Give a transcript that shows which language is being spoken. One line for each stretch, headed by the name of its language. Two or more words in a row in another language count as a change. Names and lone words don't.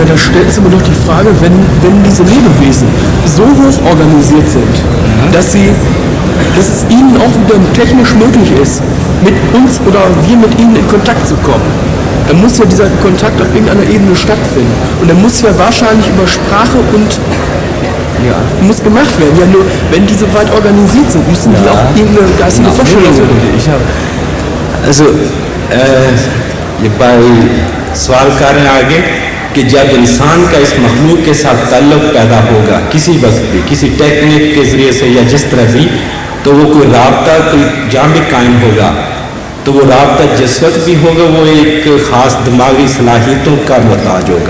German: Ja, da stellt sich aber doch die Frage, wenn diese Lebewesen so hoch organisiert sind, dass es ihnen auch wieder technisch möglich ist, mit uns oder wir mit ihnen in Kontakt zu kommen. Dann muss ja dieser Kontakt auf irgendeiner Ebene stattfinden. Und dann muss ja wahrscheinlich über Sprache und muss gemacht werden. Ja, nur wenn die so weit organisiert sind, müssen die auch irgendeine geistige Vorstellung haben.
Urdu: Also یہ بائی سوال کر رہے ہیں آگے کہ جب انسان کا اس مخلوق کے ساتھ تعلق پیدا ہوگا کسی وقت بھی کسی ٹیکنیک کے ذریعے سے یا جس طرح بھی تو وہ کوئی رابطہ کوئی جہاں بھی قائم ہوگا تو وہ رابطہ جس وقت بھی ہوگا وہ ایک خاص دماغی صلاحیتوں کا محتاج ہوگا.